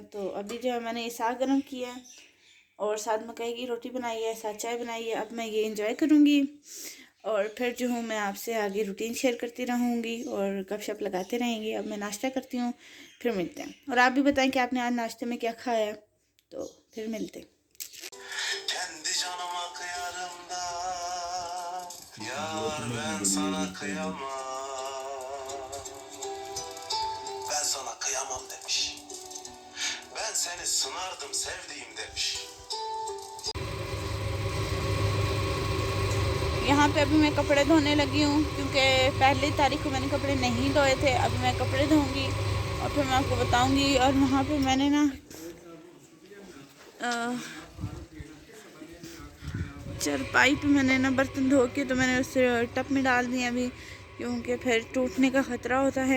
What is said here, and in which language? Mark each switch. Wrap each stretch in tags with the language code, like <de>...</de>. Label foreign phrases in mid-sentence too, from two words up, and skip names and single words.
<hi>तो अभी जो है मैंने ये साग गर्म किया है और साथ मकई की रोटी बनाई है, साथ चाय बनाई है। अब मैं ये इंजॉय करूँगी और फिर जो हूँ मैं आपसे आगे रूटीन शेयर करती रहूँगी और गपशप लगाते रहेंगे। अब मैं नाश्ता करती हूँ, फिर मिलते हैं। और आप भी बताएं कि आपने आज नाश्ते में क्या खाया है, तो फिर मिलते हैं।</hi> <tr>Kendi canıma kıyarım da yar ben sana kıyamam. Ben sana kıyamam demiş. Ben seni sınardım sevdiğim demiş.</tr> <hi>यहाँ पे अभी मैं कपड़े धोने लगी हूँ क्योंकि पहली तारीख को मैंने कपड़े नहीं धोए थे। अभी मैं कपड़े धोऊंगी और फिर मैं आपको बताऊंगी। और वहाँ पे मैंने ना चारपाई पे मैंने ना बर्तन धो के तो मैंने उसे टब में डाल दिए अभी, क्योंकि फिर टूटने का ख़तरा होता है।</hi>